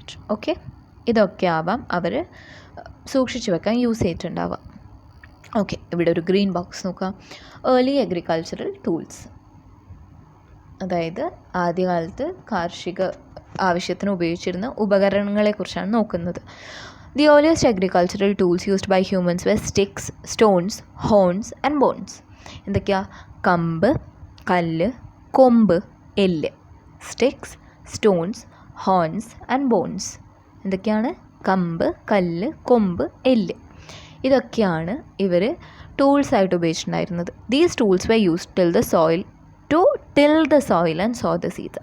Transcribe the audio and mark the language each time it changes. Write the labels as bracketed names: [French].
[Malayalam] Okay, ഇതൊക്കെ ആവാം അവർ സൂക്ഷിച്ച് വെക്കാൻ യൂസ് ചെയ്തിട്ടുണ്ടാവാം. ഓക്കെ, ഇവിടെ ഒരു ഗ്രീൻ ബോക്സ് നോക്കാം. ഏർലി അഗ്രികൾച്ചറൽ ടൂൾസ്, അതായത് ആദ്യകാലത്ത് കാർഷിക ആവശ്യത്തിന് ഉപയോഗിച്ചിരുന്ന ഉപകരണങ്ങളെക്കുറിച്ചാണ് നോക്കുന്നത്. [English] The earliest agricultural tools used by humans were sticks, stones, horns and bones. [Malayalam] എന്തൊക്കെയാ, കമ്പ്, കല്ല്, കൊമ്പ്, എല്ല്. [English] Sticks, stones, horns and bones. [Malayalam] എന്തൊക്കെയാണ്, കമ്പ്, കല്ല്, കൊമ്പ്, എല്ല്. ഇതൊക്കെയാണ് ഇവർ ടൂൾസായിട്ട് ഉപയോഗിച്ചിട്ടുണ്ടായിരുന്നത്. [English] These tools we use till the soil and sow the seeds.